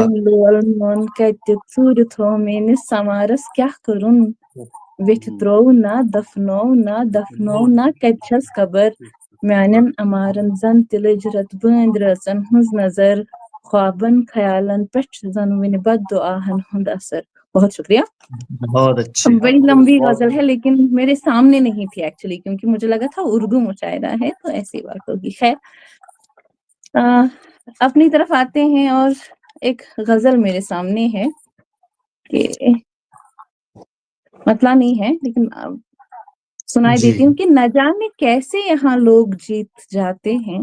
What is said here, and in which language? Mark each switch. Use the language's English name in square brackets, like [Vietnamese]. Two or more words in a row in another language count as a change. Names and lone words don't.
[Kashmiri] تٔمۍ لول میون کتہِ ژوٗرِ تھوٚو میٲنِس امارس کیٛاہ کوٚرُن. ویٚٹھِ ترٛوو نا دفنوو نا کتہِ چھس قبر. میانٮ۪ن امارن زن تلج رتبند رژن ہنز نظر. خوابن خیالن پٮ۪ٹھ چھُ زن وُنہِ بد دعاہن ہُنٛد اثر. [Urdu] بہت شکریہ. بہت اچھے. بڑی لمبی غزل ہے لیکن میرے سامنے نہیں تھی ایکچولی، کیونکہ مجھے لگا تھا اردو مشاعرہ ہے تو ایسی بات ہوگی. خیر اپنی طرف آتے ہیں اور ایک غزل میرے سامنے ہے کہ مطلع نہیں ہے لیکن سنائی دیتی ہوں کہ نہ جانے کیسے یہاں لوگ جیت جاتے ہیں.